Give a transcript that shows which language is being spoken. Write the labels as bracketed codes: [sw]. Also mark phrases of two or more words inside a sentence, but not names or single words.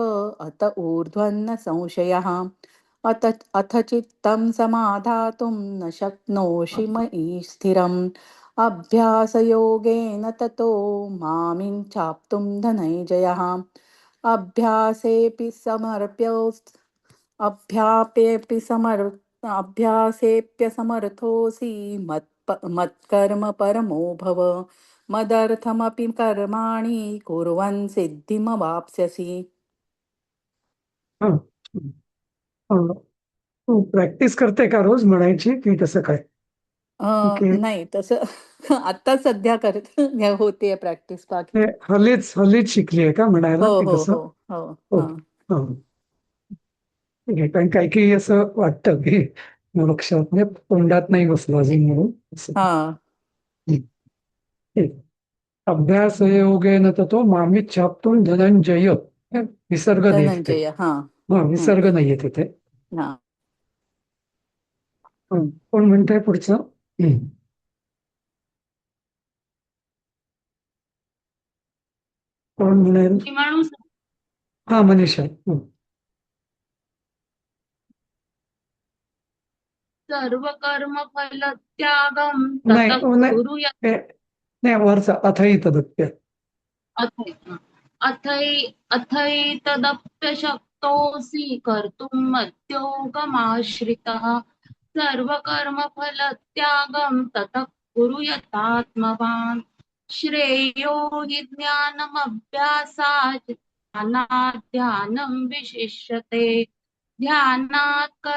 [sa] अत ऊर्ध्वन्न संशयः अथ चित्तं समाधातुं न शक्नोषि मयि स्थिरम् अभ्यासयोगेन ततो मामिच्छाप्तुं धनञ्जयः अभ्यासेऽपि समर्प्योऽस्ति अभ्यापेऽपि समर् अभ्यासेऽप्यसमर्थोऽसि मत्कर्म परमो भव मदर्थमपि कर्माणि कुर्वन् सिद्धिमवाप्स्यसि. [mr] हा. तू प्रॅक्टिस करते का रोज म्हणायची की कसं काय? ओके. नाही तसं आता सध्या करत होतीये प्रॅक्टिस बाकी. हे हल्लीच शिकली आहे का हो म्हणायला की हो कसं? हो हो. हो. हा. हा. ठीक आहे. कारण काही काही असं वाटतं की लक्षात म्हणजे तोंडात नाही बसलं अजून म्हणून असं. हा. [sa] हं. ठीक. अभ्यास योगेन ततो मामिच्छाप्तुं धनंजय. [mr] हे विसर्ग नाही तिथे. धनंजय. हा. हा, हम्म. विसर्ग नाहीये तिथे. हा. कोण म्हणतंय पुढचं? हं. कोण म्हणेल? मी म्हणू हा, मनीषा. हं. [sa] सर्व कर्म फल त्यागम [mr] नाही, [sa] तत [mr] नाही. [sa] कुरु [mr] हे नाही, वरचा [sa] अथई तदप्य. अथैतदप्यशक्तोऽसि कर्तुं मद्योगमाश्रितः सर्वकर्मफलत्यागं ततः कुरु यतात्मवान् श्रेयो हि ज्ञानमभ्यासात् ध्यानात् ध्यानं विशिष्यते ध्यानात्